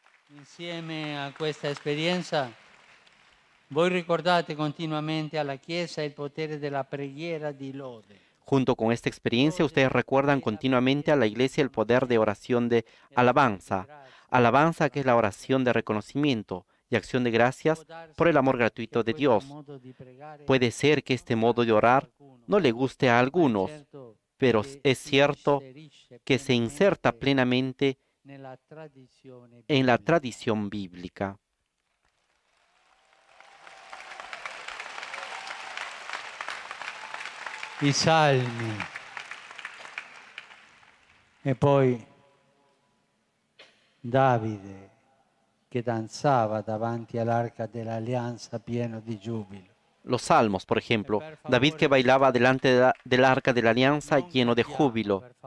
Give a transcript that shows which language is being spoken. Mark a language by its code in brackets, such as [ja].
[it] Insieme a questa esperienza, voi ricordate continuamente alla Chiesa il potere della preghiera di lode. [es] Junto con esta experiencia, ustedes recuerdan continuamente a la Iglesia el poder de oración de alabanza. Alabanza que es la oración de reconocimiento y acción de gracias por el amor gratuito de Dios. Puede ser que este modo de orar no le guste a algunos, pero es cierto que se inserta plenamente en la tradición bíblica. [it] I salmi e poi Davide che danzava davanti all'arca dell'alleanza pieno di giubilo. [es] Los salmos, por ejemplo, David que bailaba delante del arca de la alianza lleno de júbilo.